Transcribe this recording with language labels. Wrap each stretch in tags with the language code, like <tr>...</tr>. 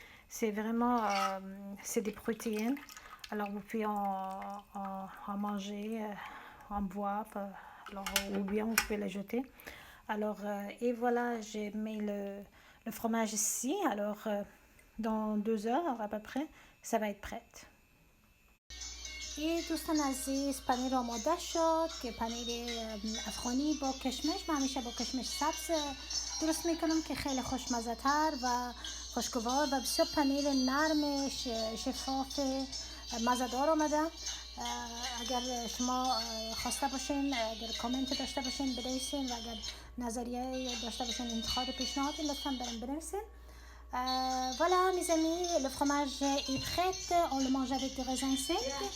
<fr>C'est vraiment, c'est des protéines. Alors, vous pouvez en manger, en boire. Alors, ou bien vous pouvez les jeter. Alors, et voilà, j'ai mis le fromage ici. Alors, dans 2 heures à peu près, ça va être prêt.</fr> <fa>دوستان عزیز، پنیر آماده شد که پنیر افغانی با کشمش. من همیشه با کشمش سبز درست میکنم که خیلی خوشمزه تر و خوشگوار و بسیار پنیر نرم شفاف مزه دار آمده. اگر شما خواسته باشین، اگر کامنت داشته باشین بنویسین و اگر نظریه داشته باشین، انتقاد پیشنهادی لطفا برام بنویسین.</fa> <fr>Voilà mes amis, le fromage est prêt. On le mange avec des raisins secs.</fr>